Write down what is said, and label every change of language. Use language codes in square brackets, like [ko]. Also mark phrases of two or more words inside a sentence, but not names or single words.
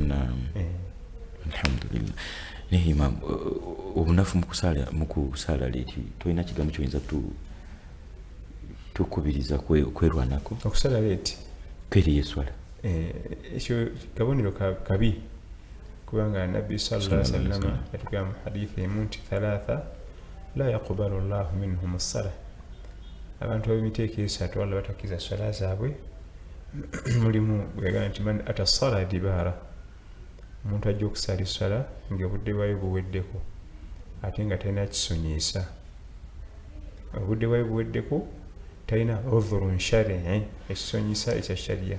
[ar] Alhamdulillah. [lg] Naye Imam obunafu mu kusaala leeti tolina kigambo kyoyinza tukubiriza kwerwanako okusala leeti keriye swala ekyo kabonero kabi kubanga Nabbi [ar] صلى الله عليه وسلم [lg] yatugamba mu hadithi emu nti [ar] ثلاثة لا يقبل الله منهم الصلاة. [lg] Abantu ab'emiteeko esatu Allah batakkiriza swala zaabwe mulimu bwegamba nti [ar] من أتى الصلاة دبارا, [lg] omuntu ajja okusala essala ng'obudde bwayo buweddeko ate nga talina kisonyiisa. Obudde bwayo buweddeko talina [ar] عذر شرعي [lg] ekisonyiisa ekya shariya.